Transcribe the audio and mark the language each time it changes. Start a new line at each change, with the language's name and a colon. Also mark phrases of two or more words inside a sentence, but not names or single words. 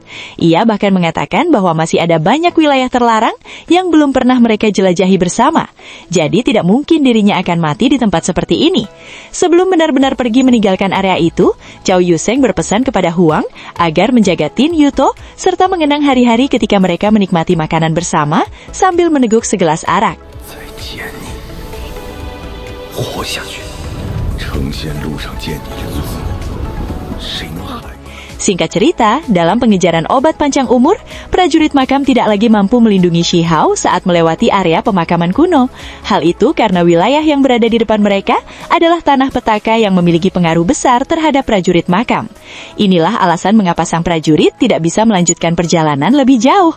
Indonesian: Ia bahkan mengatakan bahwa masih ada banyak wilayah terlarang yang belum pernah mereka jelajahi bersama. Jadi tidak mungkin dirinya akan mati di tempat seperti ini. Sebelum benar-benar pergi meninggalkan area itu, Chow Yuseng berpesan kepada Huang agar menjaga Tin Yuto serta mengenang hari-hari ketika mereka menikmati makanan bersama sambil meneguk segelas arak.
Chinese: 见你，活下去，成仙路上见你一次，谁能害你？
Indonesian: Singkat cerita, dalam pengejaran obat panjang umur, prajurit makam tidak lagi mampu melindungi Shihao saat melewati area pemakaman kuno. Hal itu karena wilayah yang berada di depan mereka adalah tanah petaka yang memiliki pengaruh besar terhadap prajurit makam. Inilah alasan mengapa sang prajurit tidak bisa melanjutkan perjalanan lebih jauh.